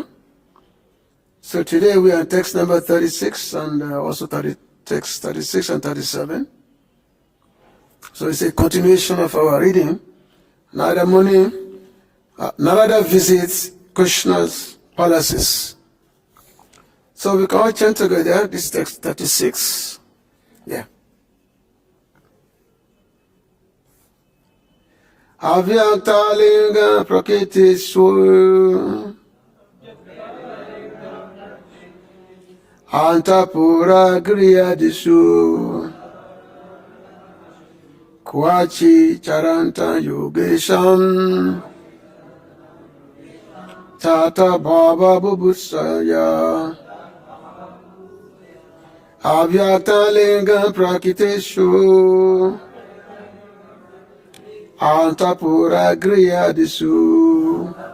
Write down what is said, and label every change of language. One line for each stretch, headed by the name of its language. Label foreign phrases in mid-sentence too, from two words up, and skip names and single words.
English: So today we are text number 36 and also text 36 and 37. So it's a continuation of our reading. Narada Muni, Narada visits Krishna's palaces. So we can all chant together this text 36. Yeah.
Sanskrit: अव्यक्त-लिङ्गं प्रकृतिष्व् अन्तः-पुर-गृहादिषु क्वचिच् चरन्तं योगेशं तत्-तत्-भाव-बुभुत्सया अव्यक्त-लिङ्गं प्रकृतिषु अन्तः-पुर-गृहादिषु